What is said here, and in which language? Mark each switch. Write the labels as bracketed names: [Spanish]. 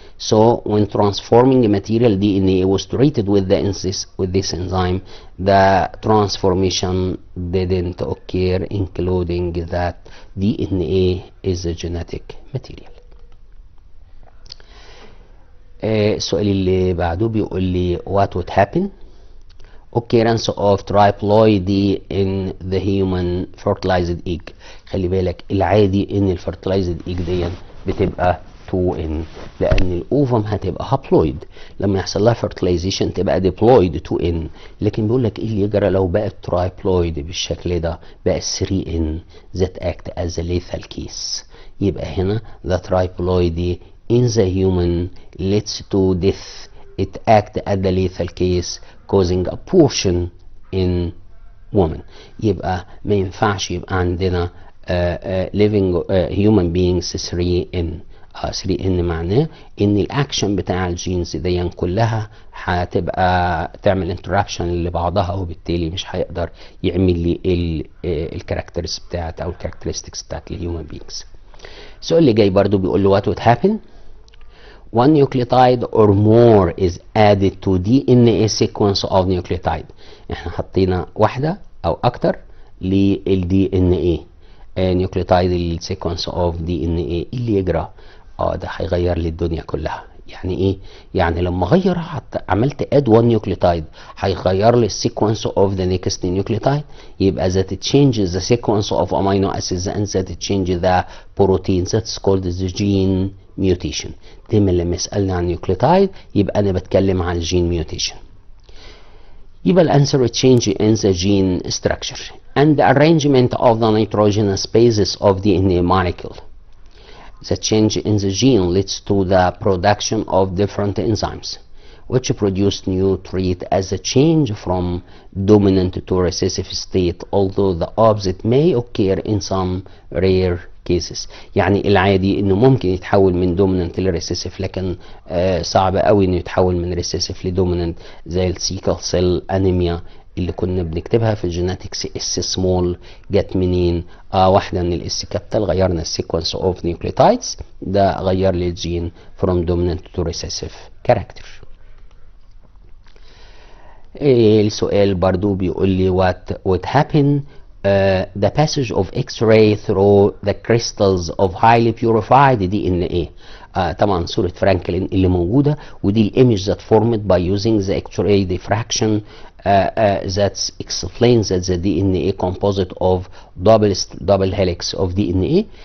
[English] So when transforming material DNA was treated with this enzyme, the transformation didn't occur, including that DNA is a genetic material. [Arabic] السؤال اللي بعده بيقول لي [English] what would happen occurrence of triploidy in the human fertilized egg. [Arabic] خلي بالك العادي ان الفرتلايزد ايج دي بتبقى 2N لان الاوفم هتبقى هابلويد، لما يحصل لها fertilization تبقى diploid 2N. لكن بيقول لك ايه اللي يجرى لو بقت ترايبلويد بالشكل ده؟ بقى 3N [English] that act as a lethal case. يبقى هنا the triploidy in the human leads to death. It act as the lethal case causing abortion in women. [Arabic] يبقى ما ينفعش يبقى عندنا living human beings 3N. 3N معناه ان الاكشن بتاع الجينز دي كلها هتبقى تعمل انتراكشن لبعضها، وبالتالي مش هيقدر يعمل لي الكاركترز بتاعت او الكاركترستكس بتاعت الهيومن بينجز. السؤال اللي جاي برضو بيقول له [English] what would happen one nucleotide or more is added to DNA sequence of nucleotide. [Arabic] احنا حطينا واحدة او اكتر للدي ان ايه نيوكليوتايد السيكونس اوف دي ان ايه. اللي يجرى ده هيغير لي الدنيا كلها. يعني ايه؟ يعني لما اغير عملت اد 1 نيوكليوتايد هيغير لي السيكونس اوف ذا نيكست نيوكليوتايد. [English] يبقى that it changes the sequence of amino acids and that it changes the protein that's called the gene mutation. [Arabic] دايما لما يسألني عن نيوكليوتايد يبقى انا بتكلم عن الجين ميوتيشن. يبقى الانسر [English] change in the gene structure and the arrangement of the nitrogenous bases of DNA molecule. The change in the gene leads to the production of different enzymes which produce new trait as a change from dominant to recessive state, although the opposite may occur in some rare cases. [Arabic] يعني العادي انه ممكن يتحول من dominant لrecessive، لكن صعب قوي انه يتحول من recessive لdominant، زي السيكل سيل انيميا اللي كنا بنكتبها في الجيناتكس اس سمول جت منين؟ واحده من الاس كابيتال، غيرنا السيكونس اوف نيوكليوتايدز، ده غير لي الجين [English] from dominant to recessive character. [Arabic] السؤال برضو بيقول لي [English] what would happen the passage of X-ray through the crystals of highly purified DNA. [Arabic] طبعا صورة فرانكلين اللي موجودة، ودي الايمج [English] that formed by using the X-ray diffraction that explains that the DNA composite of double helix of DNA.